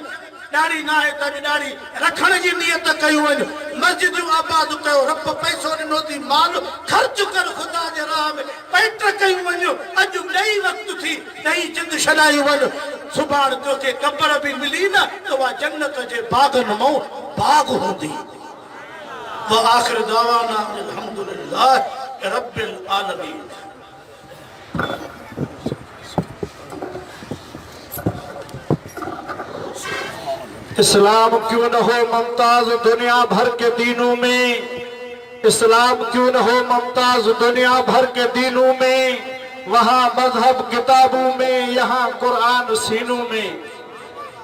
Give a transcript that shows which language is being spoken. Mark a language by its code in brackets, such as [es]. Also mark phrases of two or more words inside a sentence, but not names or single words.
[sd] ॾाढ़ी न आहे त ॾाढ़ी रखण जी नियत कयूं आहिनि, मस्जिदूं आबाद कयो, रब पैसो ॾिनो थी, माल ख़र्च कर ख़ुदा जे राह में, पेट कयूं वञो। अॼु ॾही वक़्तु थी, ॾही जिंद छॾायूं वञ, सुभाणे तोखे क़बर बि मिली न त उहा जन्नत जे बाग़नि मां बाग़ हूंदी। [ar] آخر دعوانا الحمد لله رب العالمين. [ur] اسلام کیوں نہ ہو ممتاز دنیا بھر کے دینوں میں، اسلام کیوں نہ ہو ممتاز دنیا بھر کے دینوں میں، وہاں مذہب کتابوں میں، یہاں قرآن سینوں میں.